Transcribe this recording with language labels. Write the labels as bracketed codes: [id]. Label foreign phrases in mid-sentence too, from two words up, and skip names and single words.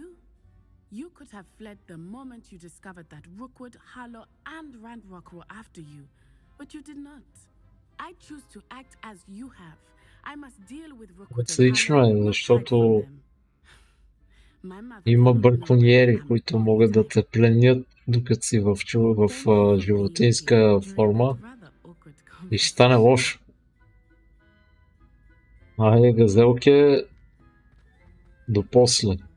[en] You could have fled the moment you discovered that Rookwood, Harlow, and Ranrock were after you, but you did not. I choose to act as you have. I must deal with Rookwood and [bg] Отлично [en] Harlow, [bg] е, [en] not hide [bg] защото [en] from them. [bg] има [en] My mother cannot know [bg] браконьери, [en] I am [bg] които могат да те пленят, докато си в животинска форма и ще стане лошо. Айде, газелке, до после.